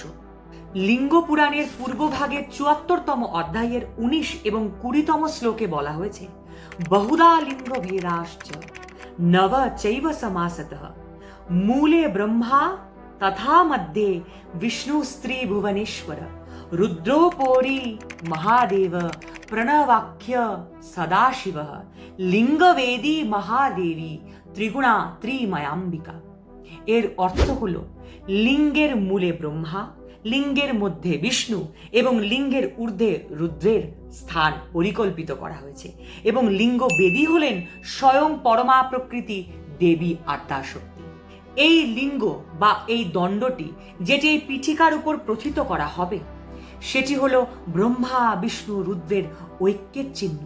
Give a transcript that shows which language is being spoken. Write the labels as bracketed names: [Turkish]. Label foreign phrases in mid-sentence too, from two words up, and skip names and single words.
[Bangla] লিঙ্গ পুরাণের পূর্বভাগের 74তম অধ্যায়ের 19 এবং 20তম শ্লোকে বলা হয়েছে, [Sanskrit] বহুধা লিঙ্গ ভেদাশ্চ নব চৈব সমাসতঃ মূলে ব্রহ্মা তথা মধ্যে বিষ্ণু স্ত্রী ভুবনেশ্বর রুদ্रोपरि महादेव प्रणवाख्य सदाशिव लिंगवेदी महादेवी त्रिगुणा त्रिमयाम्बिका। [Bangla] এর অর্থ হলো লিঙ্গের মূলে ব্রহ্মা, লিঙ্গের মধ্যে বিষ্ণু এবং লিঙ্গের ঊর্ধ্বে রুদ্রের স্থান পরিকল্পিত করা হয়েছে এবং লিঙ্গ বেদী হলেন স্বয়ং পরমা প্রকৃতি দেবী আদ্যাশক্তি। এই লিঙ্গ বা এই দণ্ডটি যেটি এই পিঠিকার উপর প্রথিত করা হবে সেটি হলো ব্রহ্মা বিষ্ণু রুদ্রের ঐক্যের চিহ্ন।